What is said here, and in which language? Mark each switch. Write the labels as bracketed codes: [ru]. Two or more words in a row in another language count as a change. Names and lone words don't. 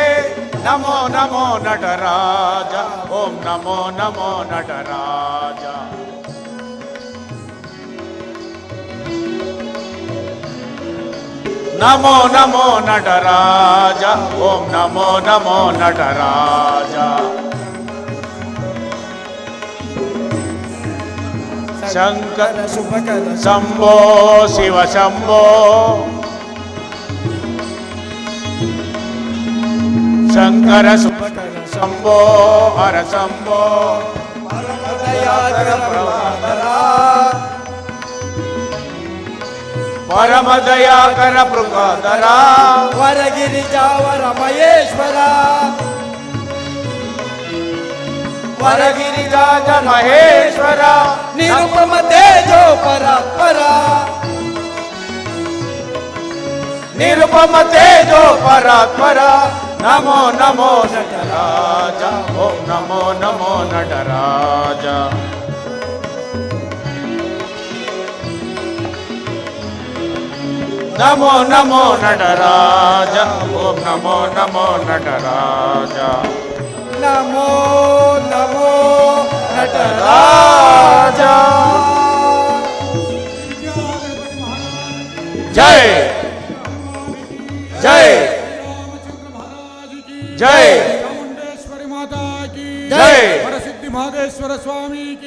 [sa] ನಮೋ ನಮೋ ನಟರಾಜ. ಓಂ ನಮೋ ನಮೋ ನಟರಾಜ. ನಮೋ ನಮೋ ನಟರಾಜ. ಓಂ ನಮೋ ನಮೋ ನಟರಾಜ. ಶಂಕರ ಶುಭಕರ ಶಂಭೋ ಶಿವ ಶಂಭೋ. ಶಂಕರ ಶುಭಕರ ಶಂಭೋ ಹರ ಶಂಭೋ. ಪರಮ ದಯಾಕರ ಪೃಗಾಧರ. ವರಗಿರಿಜಾವರ ಮಹೇಶ್ವರ. ವರಗಿರಿಜಾಜ ಮಹೇಶ್ವರ. ನಿರುಪಮ ತೇಜೋ ಪರಾತ್ಪರ. ನಿರುಪಮ ತೇಜೋ ಪರಾತ್ಪರ. ನಮೋ ನಮೋ ನಟರಾಜ. ಓಂ ನಮೋ ನಮೋ ನಟರಾಜ. ನಮೋ ನಮೋ ನಟರಾಜ. ಓಂ ನಮೋ ನಮೋ ನಟರಾಜ. ನಮೋ ನಮೋ ನಟರಾಜ. [hi] जय जय जय चामुंडेश्वरी माता की ಜೈ. वरसिद्धि महदेश्वर स्वामी की